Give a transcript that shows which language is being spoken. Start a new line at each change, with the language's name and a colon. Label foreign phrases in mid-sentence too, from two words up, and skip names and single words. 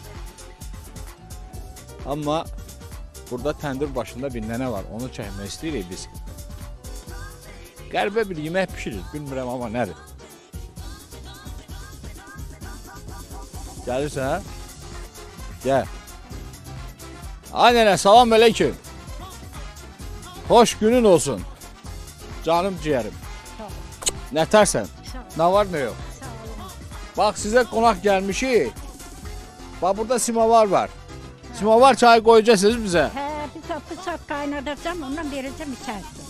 Azerbaijani: Amma burada təndir başında bir nənə var, onu çəkmək istəyirik biz. Qəribə bir yemək pişirir, bilmirəm amma nədir. Gəlirsən? Gəl. Ay nənə, salam aleyküm.
Turkish: Hoş günün olsun. Canım ciğerim. Ne tersen? Ne var ne yok? Bak size konak gelmişik. Bak burada simavar var. Simavar çayı koyacaksınız bize. Bir saat kaynatacağım, ondan vereceğim içersin.